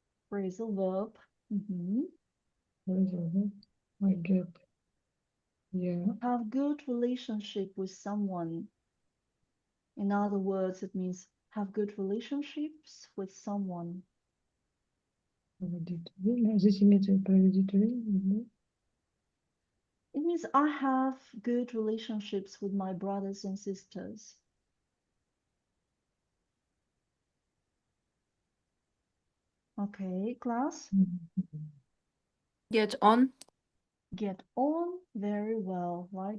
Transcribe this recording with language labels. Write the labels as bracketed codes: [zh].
[en] Phrasal verb. Mm-hmm. what is it? I get, yeah. Have good relationship with someone. In other words, it means have good relationships with someone. [ru] Здесь имеется проведите время. [en] It means I have good relationships with my brothers and sisters. Okay, class? Get on. Get on very well, right?